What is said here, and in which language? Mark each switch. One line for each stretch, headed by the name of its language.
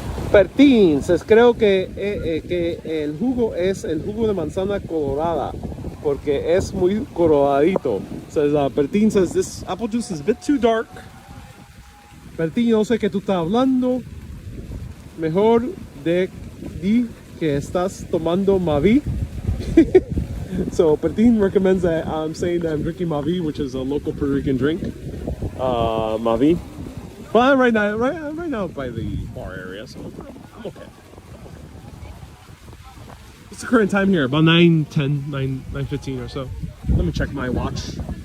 Spanish: Pertín
English: says,
Spanish: creo que el jugo es el jugo de manzana colorada porque es muy coloradito.
English: Says, Bertin says, this apple juice is a bit too dark.
Spanish: Bertin, yo sé que tú estás hablando. Mejor di que estás tomando Mavi.
English: So Bertin recommends that I'm saying that I'm drinking Mavi, which is a local Puerto Rican drink. Mavi. But I'm right now by the bar area, so I'm okay. What's the current time here? About 9:10, 9:15 or so. Let me check my watch.